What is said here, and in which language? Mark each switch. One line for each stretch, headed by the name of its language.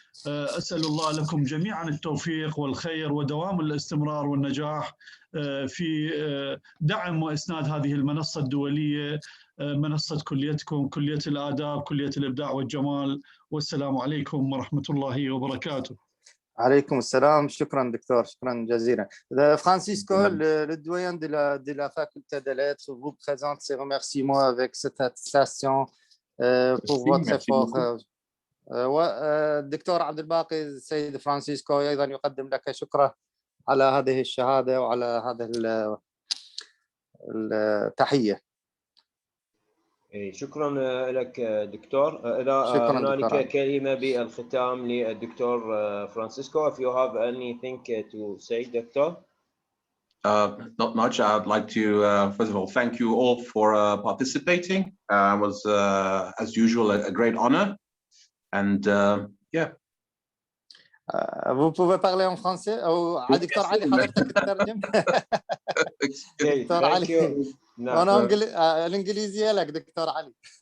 Arabic: أسأل الله لكم جميعا التوفيق والخير ودوام الاستمرار والنجاح في دعم وإسناد هذه المنصة الدولية، منصة كليتكم، كلية الآداب، كلية الإبداع والجمال. والسلام عليكم ورحمة الله وبركاته. عليكم السلام. شكرا دكتور، شكرا جزيلا.
French: Francisco, le doyen de la faculté des lettres, vous présente ses remerciements avec cette attestation pour votre effort.
Arabic: والدكتور عبد الباقي السيد فرانسيسكو أيضا يقدم لك شكرا على هذه الشهادة وعلى هذه التحية. شكرا لك دكتور. إذا هنالك كلمة بالختام للدكتور فرانسيسكو.
English: If you have anything to say, Doctor? Not much. I'd like to first of all thank you all for participating. It was as usual a great honor. And yeah.
French: Vous pouvez parler en français
Arabic: أو دكتور علي حضرتك تترجم؟ دكتور علي. أنا الإنجليزية لك دكتور علي.